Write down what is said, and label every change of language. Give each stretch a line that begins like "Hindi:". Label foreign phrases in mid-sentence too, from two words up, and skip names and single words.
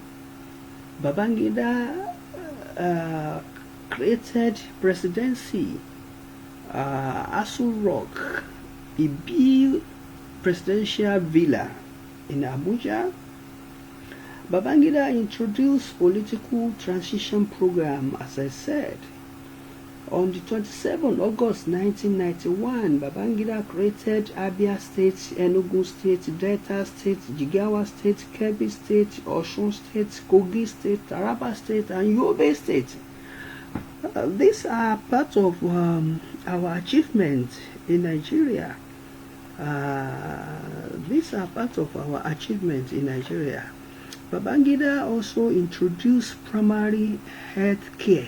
English: Babangida created presidency, Asu Rock, a big presidential villa in Abuja. Babangida introduced political transition program, as I said. On the 27th August 1991, Babangida created Abia State, Enugu State, Delta State, Jigawa State, Kebbi State, Osun State, Kogi State, Taraba State, and Yobe State. These are part of our achievements in Nigeria. These are part of our achievements in Nigeria. Babangida also introduced primary health care.